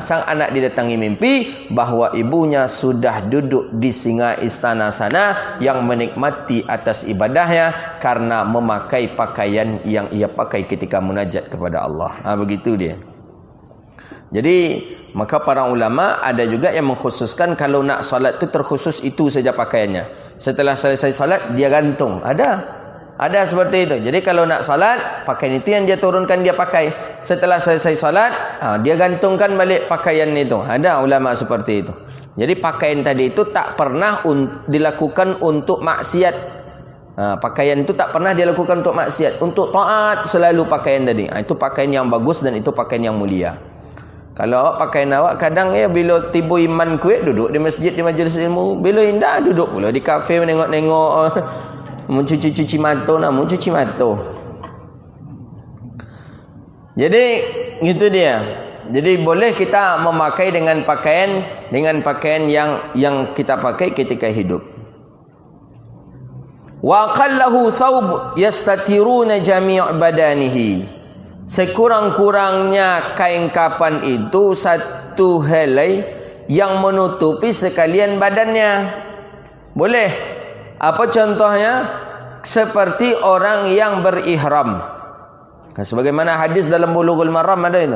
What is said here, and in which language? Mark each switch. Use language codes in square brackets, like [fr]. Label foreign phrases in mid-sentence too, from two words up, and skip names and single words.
[ms] Sang anak didatangi mimpi bahawa ibunya sudah duduk di singa istana sana yang menikmati atas ibadahnya karena memakai pakaian yang ia pakai ketika munajat kepada Allah. Begitu dia. Jadi maka para ulama ada juga yang mengkhususkan kalau nak solat tu terkhusus itu saja pakaiannya. Setelah selesai solat dia gantung. Ada seperti itu. Jadi kalau nak solat, pakaian itu yang dia turunkan dia pakai. Setelah selesai solat, dia gantungkan balik pakaian itu. Ada ulama seperti itu. Jadi pakaian tadi itu tak pernah dilakukan untuk maksiat. Pakaian itu tak pernah dilakukan untuk maksiat. Untuk taat selalu pakaian tadi. Itu pakaian yang bagus dan itu pakaian yang mulia. Kalau awak pakaian awak kadang bila tiba iman kuat duduk di masjid, di majlis ilmu, bila indah duduk pula di kafe menengok-nengok, mencuci-cuci mata, mencuci mata. Jadi gitu dia. Jadi boleh kita memakai dengan pakaian yang kita pakai ketika hidup. [ar] Wa qallahu thawb yastatiruna jami' badanihi. [ms] Sekurang-kurangnya kain kapan itu satu helai yang menutupi sekalian badannya. Boleh. Apa contohnya? Seperti orang yang berihram. Sebagaimana hadis dalam Bulughul Maram ada itu.